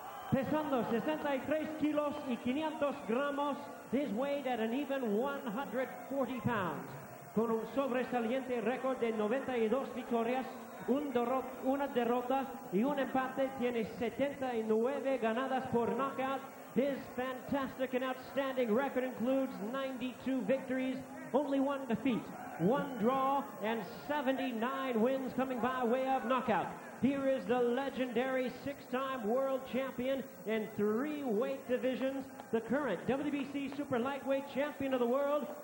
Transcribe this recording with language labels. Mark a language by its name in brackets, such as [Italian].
[Spanish] Pesando 63 kilos y 500 gramos, [English] is weighed at an even 140 pounds. [Spanish] Con un sobresaliente récord de 92 victorias, una derrota y un empate, tiene 79 ganadas por knockout. [English] His fantastic and outstanding record includes 92 victories, only 1 defeat, 1 draw, and 79 wins coming by way of knockout. Here is the legendary 6-time world champion in 3 weight divisions, the current WBC super lightweight champion of the world.